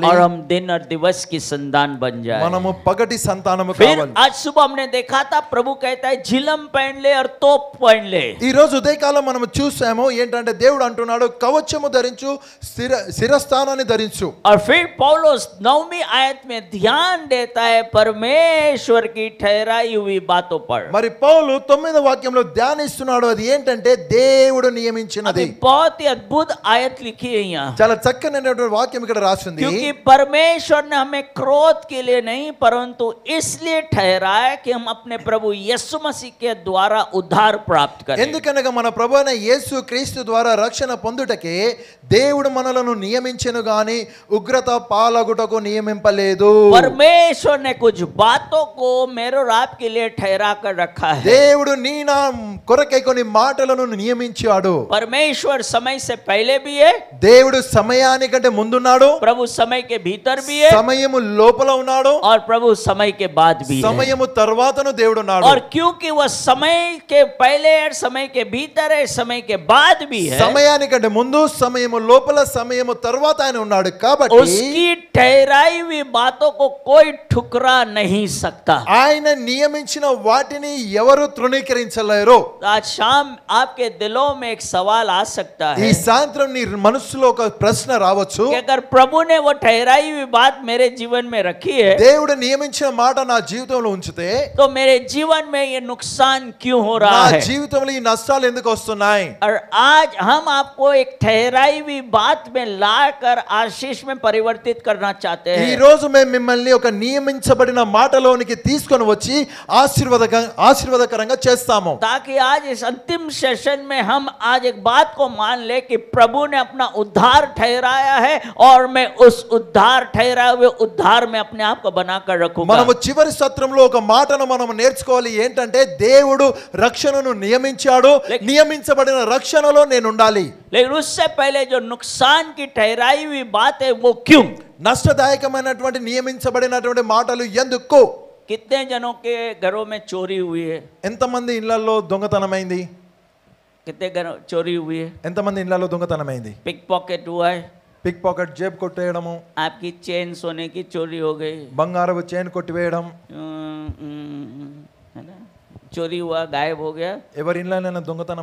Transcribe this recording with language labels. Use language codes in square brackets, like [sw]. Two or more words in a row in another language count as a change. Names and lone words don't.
[hi] और हम दिन और दिवस की संतान बन जाए. [te] మనము పగటి సంతానము [hi] फिर [te] కావాలి. [hi] आज सुबह हमने देखा था प्रभु कहता है झिलम पहन ले और तोप पहन ले. [te] ఈ రోజు ఉదయకాలం మనం చూసాము ఏంటంటే దేవుడు అంటున్నాడు కవచము ధరించు, శిరస్థానాన్ని ధరించు. [hi] और फिर पौलुस 9वीं आयत में ध्यान देता है परमेश्वर की ठहराई हुई बातों पर. [te] మరి పౌలు 9వ వాక్యంలో ధ్యానిస్తున్నాడు. అది ఏంటంటే దేవుడు నియమించినది. [hi] बहुत ही अद्भुत आयत लिखी है यहाँ. [te] చాలా చక్కనైనటువంటి వాక్యం ఇక్కడ రాసింది. [hi] क्योंकि परमेश्वर ने हमें क्रोध के लिए नहीं परंतु इसलिए ठहराया कि हम अपने प्रभु यीशु मसीह के द्वारा उद्धार प्राप्त करें. [te] ఎందుకనగా మన ప్రభువైన యేసు క్రీస్తు ద్వారా రక్షణ పొందుటకే దేవుడు మనలను నియమించెను గాని ఉగ్రత పాలగుటకు నియమింపలేదు. [hi] परमेश्वर ने कुछ बातों को मेरे और आपके लिए ठहरा कर रखा है. [te] దేవుడు నీ నా కొరకై కొన్ని మాటలను నియమించాడు. [hi] परमेश्वर समय से पहले भी है, [te] దేవుడు సమయానికంటే ముందున్నాడు, [hi] प्रभु समय के भीतर भी है [te] సమయము లోపల ఉన్నాడు, [hi] और प्रभु समय के बाद भी है. [te] సమయము తర్వాతను దేవుడు ఉన్నాడు. [hi] और क्योंकि वह समय के पहले है, समय के भीतर है, समय के बाद भी है, [te] సమయానికంటే ముందు, సమయము లోపల, సమయము తర్వాత ఆయన ఉన్నాడు కాబట్టి [hi] उसकी ठहराई हुई बातों को कोई ठुकरा नहीं सकता. [te] ఆయన నియమించిన వాటిని ఎవరు తృణీకరించలేరు. [hi] आज शाम आपके दिलों में एक सवाल आ सकता [te] ఈ [hi] है [te] సాయంత్రం నీ మనసులో ఒక ప్రశ్న రావచ్చు. [hi] कि अगर प्रभु ने वो ठहराई हुई बात मेरे जीवन में रखी है [te] దేవుడు నియమించిన మాట నా జీవితంలో ఉంచితే [hi] तो मेरे जीवन में ये नुकसान क्यों हो [te] నా [hi] रहा है. [te] జీవితంలో ఈ నష్టాలు ఎందుకు వస్తున్నాయి? [hi] और आज हम आपको एक ठहराई हुई बात में लाकर आशीष में परिवर्तित करना चाहते [te] ఈ [hi] हैं. [te] రోజు మేము మిమ్మల్ని ఒక నియమించబడిన మాటలోనికి తీసుకొని వచ్చి ఆశీర్వాదకరంగా చేస్తాము. [hi] ताकि आज इस अंतिम सेशन में हम आज एक बात को मान ले कि प्रभु ने अपना उद्धार ठहराया है और मैं उस उद्धार ठहराए हुए उद्धार में अपने आप को बनाकर रखूंगा। [te] మనము చివరి సత్రంలో ఒక మాటను మనం నేర్చుకోవాలి ఏంటంటే దేవుడు రక్షణను నియమించాడు, నియమించబడిన రక్షణలో నేను ఉండాలి। [hi] लेकिन उससे पहले जो नुकसान की ठहराई हुई बात है वो क्यों? [te] నష్టదాయకమైనటువంటి నియమించబడినటువంటి మాటలు ఎందుకు? [hi] कितने जनों के घरों में चोरी हुई है? [te] ఎంతమంది ఇళ్లలో దొంగతనమైంది? [hi] कितने घरों चोरी हुई है? [te] ఎంతమంది ఇళ్లలో దొంగతనమైంది? [en] pick pocket [hi] हुआ है, [en] pick pocket, [te] జేబు కొట్టేయడము, [hi] आपकी चेन सोने की चोरी हो गई, [te] బంగారపు చైన్ కొట్టివేయడం, [hi] है ना, चोरी हुआ, गायब हो गया। [te] ఎవరి ఇళ్లైనా దొంగతనం